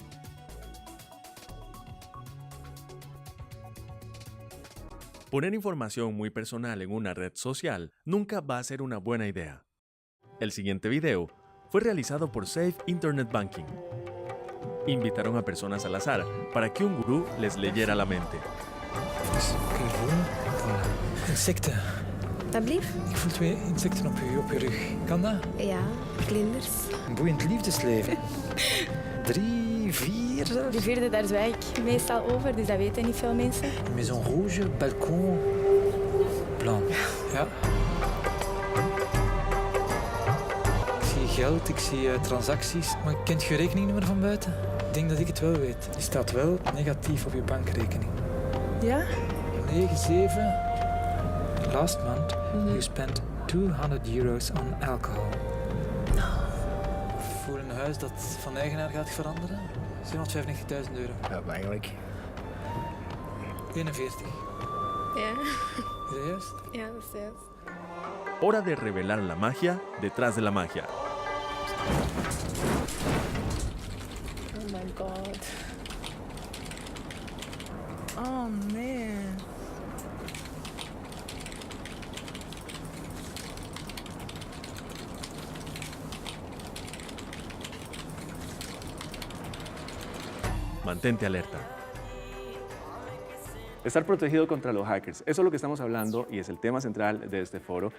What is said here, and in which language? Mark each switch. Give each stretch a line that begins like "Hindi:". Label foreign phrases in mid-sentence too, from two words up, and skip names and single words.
Spanish: Poner información muy personal en una red social nunca va a ser una buena idea. El siguiente video fue realizado por Safe Internet Banking. Invitaron a personas al azar para que un gurú les leyera la mente.
Dutch: Insecten. Dat blieft? Ik voel 2 insecten op je rug. Kan dat? Ja, vlinders. Een boeiend liefdesleven. 3, 4 zelfs. De vierde, daar zwijg ik meestal over, dus dat weten niet veel mensen.
French: Maison rouge, balcon, blanc.
Dutch: Ja. Geld, ik zie transacties, maar kent je rekeningnummer van buiten? Ik denk dat ik het wel weet. Die staat wel negatief op je bankrekening. Ja? 97.
English: Last month you spent €200 on alcohol.
Dutch: Voor een huis dat van eigenaar gaat veranderen, €795.000. Ja, eigenlijk. 41. Ja. Is dat juist? Ja, dat is juist.
Spanish: Hora de revelar la magia detrás de la magia.
English: Oh my god. Oh man.
Spanish: Mantente alerta. Estar protegido contra los hackers, eso es lo que estamos hablando y es el tema central de este foro.